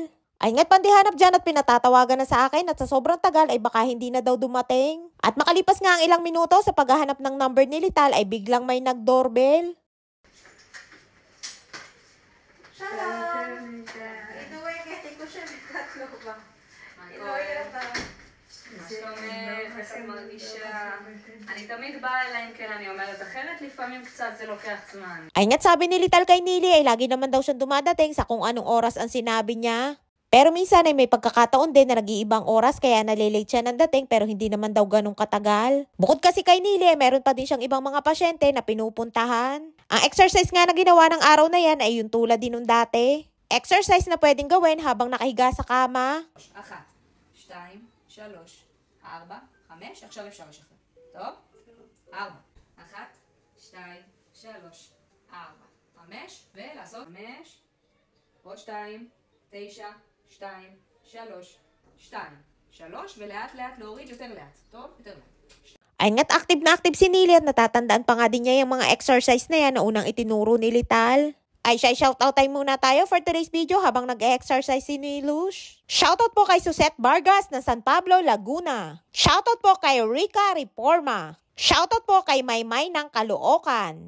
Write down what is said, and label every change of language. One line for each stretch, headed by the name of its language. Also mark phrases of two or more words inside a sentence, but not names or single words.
Filipino: Ay nga't pandihanap dyan at pinatatawagan na sa akin at sa sobrang tagal ay baka hindi na daw dumating. At makalipas nga ang ilang minuto sa paghahanap ng number ni Lital ay biglang may nag-doorbell.
Hebrew: שלום.
Filipino: Inuwi, kaya ko siya nagkatlo ba?
Hebrew: מה שלומך? איך את מרגישה? אני תמיד באה אליי אם כן אני אומרת אחרת, לפעמים קצת זה לוקח זמן.
Filipino: Ay nga't sabi ni Lital kay Nili ay lagi naman daw siyang dumadating sa kung anong oras ang sinabi niya. Pero minsan ay may pagkakataon din na nag-iibang oras kaya nalilate siya ng dating pero hindi naman daw ganong katagal. Bukod kasi kay Nili ay meron pa din siyang ibang mga pasyente na pinupuntahan. Ang exercise nga na ginawa ng araw na yan ay yung tulad din nung dati. Exercise na pwedeng gawin habang nakahiga sa kama.
Hebrew: 1, 2, 3, 4, 5, עכשיו אפשר לשחרר. טוב? 4, 1, 2, 3, 4, 5, ולעשות 5, עוד 2, 9, 2, 3, 2, 3, ולאט לאט להוריד יותר לאט. טוב? יותר לאט.
Filipino: Ay nga't active na active si Nili at natatandaan pa nga din niya yung mga exercise na yan na unang itinuro ni Lital. Ay siya,
English: shoutout time
Filipino: muna tayo
English: for today's video
Filipino: habang nag-exercise si Nilush. Shoutout po kay Suzette Vargas ng San Pablo, Laguna. Shoutout po kay Rica Reforma. Shoutout po kay Maymay ng Caloocan.